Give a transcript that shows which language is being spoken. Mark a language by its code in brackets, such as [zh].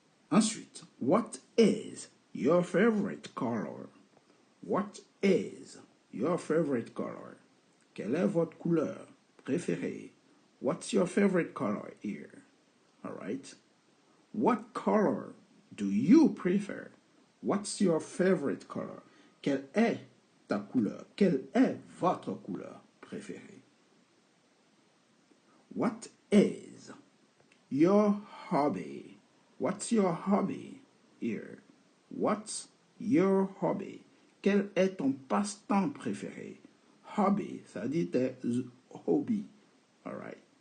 [en] Ensuite, what is your favorite color? What is your favorite color? [fr] Quelle est votre couleur préférée? [en] What's your favorite color here? All right. What color do you prefer? What's your favorite color? [fr] Quelle est ta couleur? Quelle est votre couleur préférée? [en] What is your hobby? What's your hobby here? What's your hobby? [fr] Quel est ton passe-temps préféré? Hobby, ça dit tes hobbies. [en] All right.